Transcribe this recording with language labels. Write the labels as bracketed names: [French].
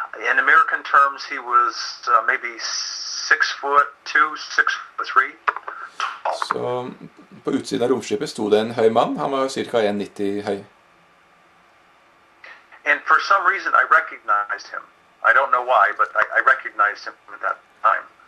[English] In American terms, he was maybe 6'2", 6'3" tall. [Norwegian] Så på utsiden av romskipet stod det en høy mann. Han var ca. 1,90 høy. [English] And for some reason, I recognized him. I don't know why, but I recognized him at that time.